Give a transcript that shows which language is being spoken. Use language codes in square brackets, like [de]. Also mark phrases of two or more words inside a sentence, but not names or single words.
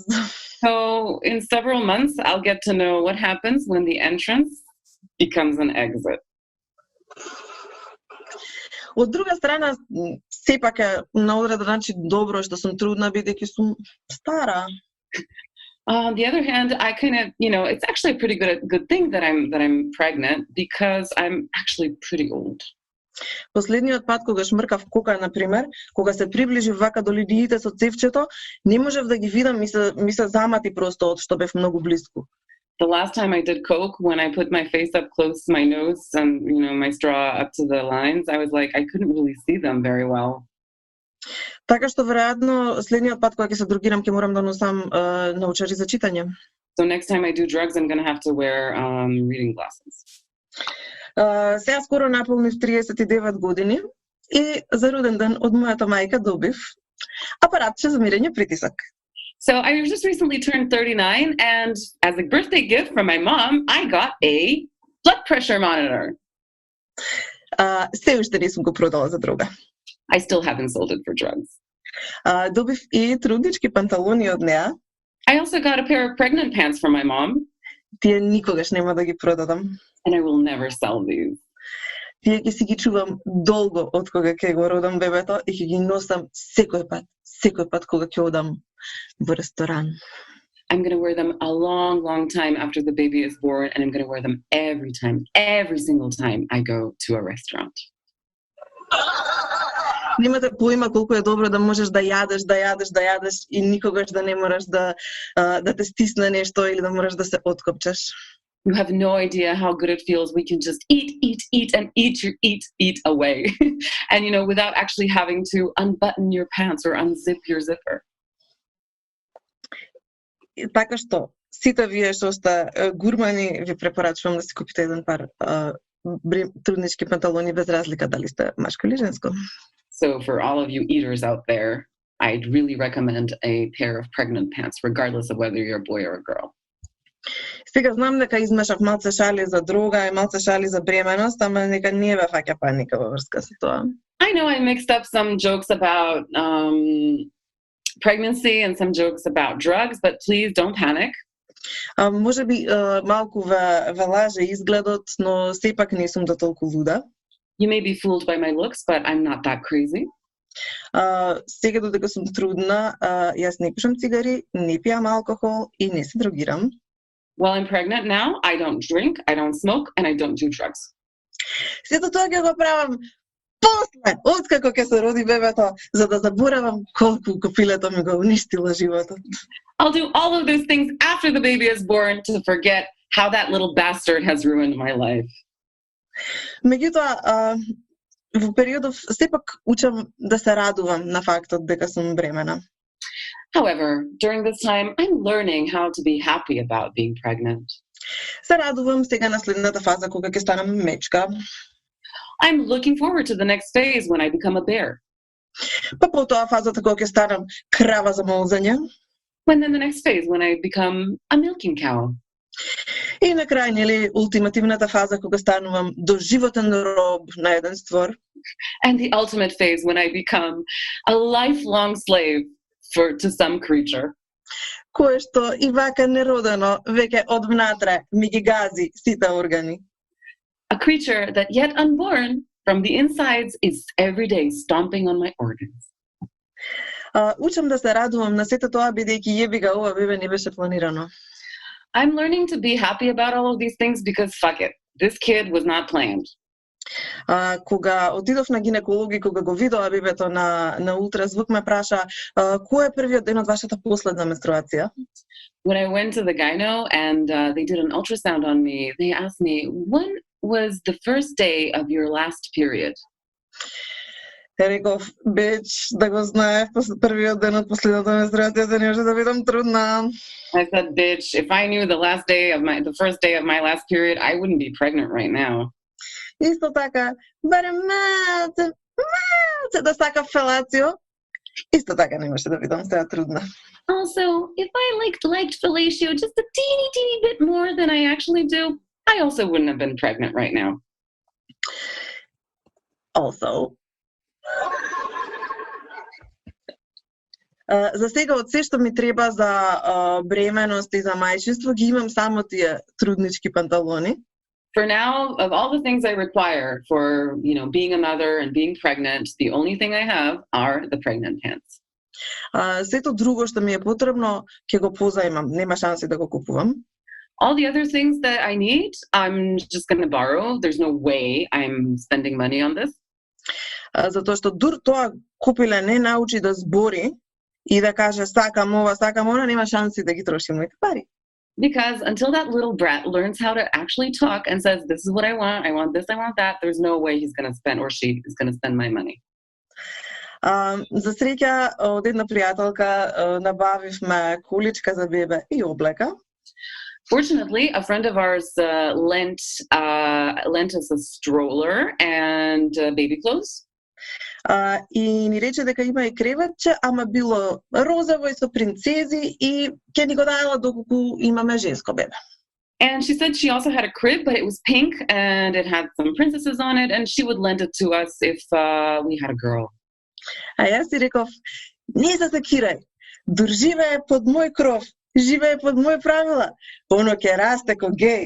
[en] So in several months, I'll get to know what happens when the entrance becomes an exit. [mk] Од друга страна, сепак е на одреден начин добро што сум трудна бидејќи сум стара. [en] On the other hand, I kind of, it's actually a pretty good thing that I'm pregnant because I'm actually pretty old. [mk] Последниот пат кога шмркав кока, например, кога се приближи вака до лидиите со цевчето, не можев да ги видам, ми се замати просто од што бев многу близко. [en] The last time I did coke, when I put my face up close to my nose and my straw up to the lines, I was like, I couldn't really see them very well. [mk] Така што веројатно следниот пат кога ќе се дрогирам ќе морам да носам научари за читање. [en] So next time I do drugs, I'm going to have to wear reading glasses. [mk] Сега скоро наполнив 39 години и за роден ден од мојата мајка добив апаратче за мерење притисок. [en] So I just recently turned 39, and as a birthday gift from my mom, I got a blood pressure monitor. [mk] Се уште не сум го продала за дрога. [en] I still haven't sold it for drugs. [mk] Добив и труднички панталони од неа. [en] I also got a pair of pregnant pants from my mom. [mk] Тие никогаш нема да ги продадам. [en] And I will never sell these. [mk] Тие ќе си ги чувам долго од кога ќе го родам бебето и ќе ги носам секој пат кога ќе одам во ресторан. [en] I'm going to wear them a long, long time after the baby is born, and I'm going to wear them every single time I go to a restaurant. [mk] Немате поима колку е добро да можеш да јадеш и никогаш да не мораш да те стисне нешто или да мораш да се откопчеш. [en] You have no idea how good it feels. We can just eat and eat away. And, without actually having to unbutton your pants or unzip your zipper. [mk] Така што, сите вие што сте гурмани, ви препорачувам да си купите еден пар труднички панталони без разлика дали сте машко или женско. [en] So for all of you eaters out there, I'd really recommend a pair of pregnant pants, regardless of whether you're a boy or a girl. [mk] Сега знам дека измешав малце шали за дрога и малце шали за бременост, ама нека не ве фаќа паника во врска со тоа. [en] I know I mixed up some jokes about pregnancy and some jokes about drugs, but please don't panic. [mk] Може би малку ве лаже изгледот, но сепак не сум до толку луда. [en] You may be fooled by my looks, but I'm not that crazy. [mk] Сега додека сум трудна, јас не пушам цигари, не пијам алкохол и не се дрогирам. [en] While I'm pregnant now, I don't drink, I don't smoke, and I don't do drugs. [mk] Сето тоа ќе го правам после, откако ќе се роди бебето, за да заборавам колку копилето ми го уништило животот. [en] I'll do all of those things after the baby is born to forget how that little bastard has ruined my life. [mk] Меѓутоа, во периодов сепак учам да се радувам на фактот дека сум бремена. [en] However, during this time, I'm learning how to be happy about being pregnant. [mk] Се радувам сега на следната фаза кога ќе станам мечка. [en] I'm looking forward to the next phase when I become a bear. [mk] Па потоа фазата кога ќе станам крава за молзање. [en] When then the next phase when I become a milking cow. [mk] И на крај, нели, ултимативната фаза кога станувам доживотен роб на еден створ. [en] And the ultimate phase when I become a lifelong slave to some creature. [mk] Кое што и вака неродено веќе од внатре ми ги гази сите органи. [en] A creature that yet unborn from the insides is every day stomping on my organs. [mk] Учам да се радувам на сето тоа бидејќи јебига ова бебе не беше планирано. [en] I'm learning to be happy about all of these things because fuck it. This kid was not planned. [mk] Кога отидов на гинеколог и кога го видоа бебето на ултразвук ме праша кој е првиот ден од вашата последна менструација? [en] When I went to the gyno and they did an ultrasound on me, they asked me, when was the first day of your last period? [mk] Реков, бич, да го знаев, првиот ден од последната менструација се не може да бидам трудна. [en] I said, bitch, if I knew the first day of my last period, I wouldn't be pregnant right now. [mk] Исто така, барем малце да сакав фелацио, исто така не може да бидам сега трудна. [en] Also, if I liked fellatio just a teeny bit more than I actually do, I also wouldn't have been pregnant right now. Also, [mk] за сега од се што ми треба за бременост и за мајчинство ги имам само тие труднички панталони. [en] For now, of all the things I require for, being a mother and being pregnant, the only thing I have are the pregnant pants. [mk] Сето друго што ми е потребно, ќе го позајмам, нема шанси да го купувам. [en] All the other things that I need, I'm just going to borrow. There's no way I'm spending money on this. [mk] Затоа што дур тоа купиле не научи да збори и да каже сакам ова, сакам она, нема шанси да ги трошим моите пари. [en] Because until that little brat learns how to actually talk and says, this is what I want this, I want that, there's no way he's going to spend, or she is going to spend my money. [mk] За среќа, од една пријателка набавивме количка за бебе и облека. [en] Fortunately, a friend of ours lent us a stroller and baby clothes. [mk] И ни рече дека има и креветче, ама било розово и со принцези и ќе ни го даела доколку имаме женско бебе. [en] And she said she also had a crib, but it was pink and it had some princesses on it, and she would lend it to us if we had a girl. [mk] А јас си реков, не се секирај, дур живее под мој кров, живее под мој правила, оно ќе расте ко геј.